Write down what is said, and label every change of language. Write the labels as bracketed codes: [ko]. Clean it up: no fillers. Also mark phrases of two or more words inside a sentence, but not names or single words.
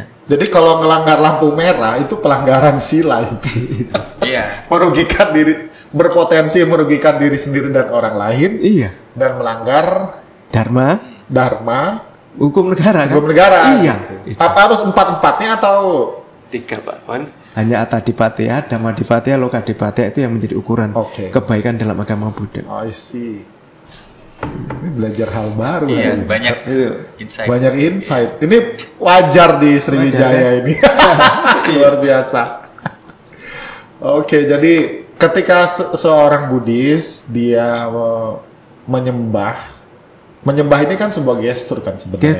[id] Jadi kalau melanggar lampu merah itu pelanggaran sila itu. Iya. Merugikan diri, berpotensi merugikan diri sendiri dan orang lain. Iya. Dan melanggar dharma, hukum negara kan? hukum negara. Iya. Apa harus 4-4-nya atau 3 Pak Wan? Hanya [pi] atta dipateya, dhamma dipateya, loka dipateya [id] itu yang menjadi ukuran kebaikan dalam agama Buddha. [en] I see. [id] Ini belajar hal baru. Iya, ya. banyak insight. Banyak insight. Ini wajar di Sriwijaya ini. Luar biasa. Oke, jadi ketika seorang Buddhis dia menyembah ini kan sebuah gestur kan sebenarnya.